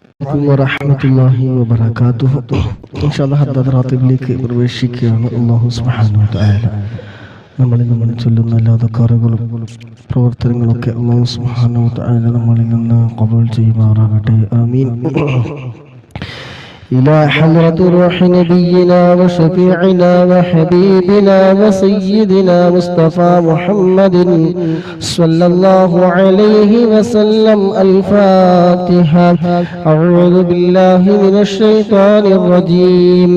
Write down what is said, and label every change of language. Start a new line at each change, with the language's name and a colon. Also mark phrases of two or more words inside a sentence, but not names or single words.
Arabic: عليكم ورحمة الله وبركاته. إن شاء الله
Malayalam: ഹദ്ദത്ത് റാത്തിബിലേക്ക് പ്രവേശിക്കുകയാണ്.
Arabic: الله سبحانه وتعالى
Malayalam: നമ്മളിൽ നിന്ന് ചൊല്ലുന്ന എല്ലാ ദക്കാറുകളും പ്രവർത്തനങ്ങളൊക്കെ
Arabic: الله سبحانه وتعالى
Malayalam: നമ്മളിൽ നിന്ന് ഖബൂൽ ചെയ്യുമാറാകട്ടെ. ആമീൻ.
Arabic: إلى حضرة روح نبينا وشفيعنا وحبيبنا وسيدنا مصطفى محمد صلى الله عليه وسلم. الفاتحة. أعوذ بالله من الشيطان الرجيم.